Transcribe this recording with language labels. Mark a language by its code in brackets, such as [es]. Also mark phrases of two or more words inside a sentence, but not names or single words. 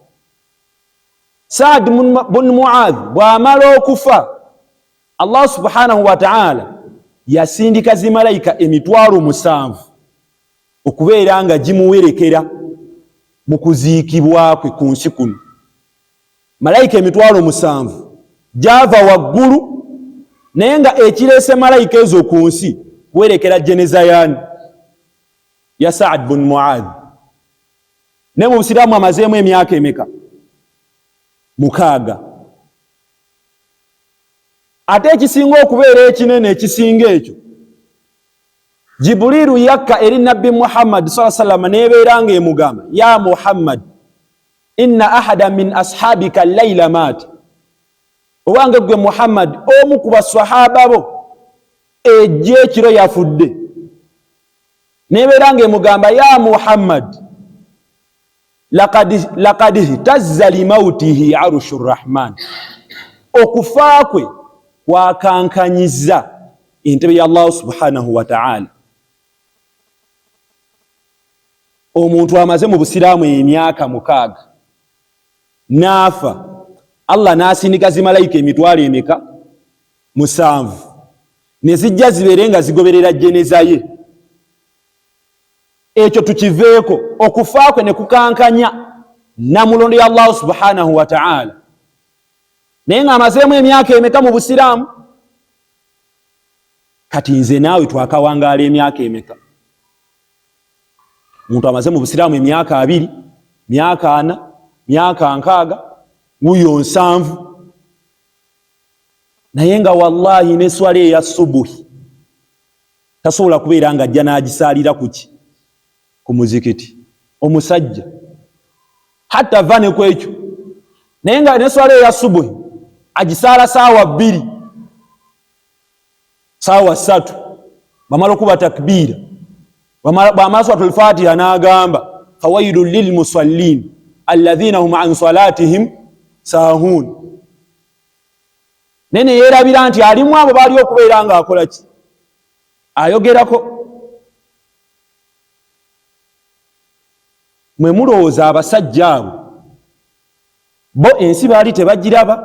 [lg] Saad bin Muadh bw'amala okufa, Allah [ar] سبحانه وتعالى [lg] yasindika zimalayika 7,000 okubeera nga gimuwerekera mu kuziikibwa kwe ku nsi kuno. Malayika 7,000 gyava waggulu, naye nga ekireese malayika ezo ku nsi kuwerekera jeneza ya Saad bin Muadh. Ne mu Busiraamu amazeemu emyaka emeka? 6. Ate ekisinga okubeera ekinene ekisinga ekyo, Jibuliru yakka eri Nabbi Muhammad [ar] صلى الله عليه وسلم [lg] nebeera nga emugamba, [ar] يا محمد، إن أحدا من أصحابك الليلة مات. [lg] Owange gwe Muhammad, omu ku baswahaba bo ejje ekiro yafudde. Nebeera nga emugamba, [ar] يا محمد، لقد اهتز لموته عرش الرحمن. [lg] Okufa kwe kwakankanyiza entebe ya Allah [ar] سبحانه وتعالى. [lg] Omuntu amaze mu Busiraamu emyaka 6 nafa, Allah nasindika zimalayika 7,000 ne zijja zibeere nga zigoberera jeneza ye. Ekyo tukiveeko, okufa kwe ne kukankanya namulondo ya Allah [ar] سبحانه وتعالى. [lg] Naye nga amazeemu emyaka emeka mu Busiraamu? Kati nze naawe twakawangaala emyaka emeka? Omuntu amaze mu Busiraamu emyaka 2, myaka 4, myaka 6, wuyo 7. Naye nga wallahi ne swala eya subuhi tasobola kubeera nga ajja n'agisaalira kuki? Ku muzikiti. Omusajja hatta vane kwekyo, naye nga ne swala eya subuhi agisaala saawa 2, saawa 3, bamala okuba takbiira, bamala [ar] سورة الفاتحة [lg] n'agamba [ar] فويل للمصلين الذين هم عن صلاتهم ساهون. [lg] Nene yeerabira nti alimu abo bali okubeera nga akola ki? Ayogerako. Mwe mulowooza abasajja abo bo ensi baali tebagiraba?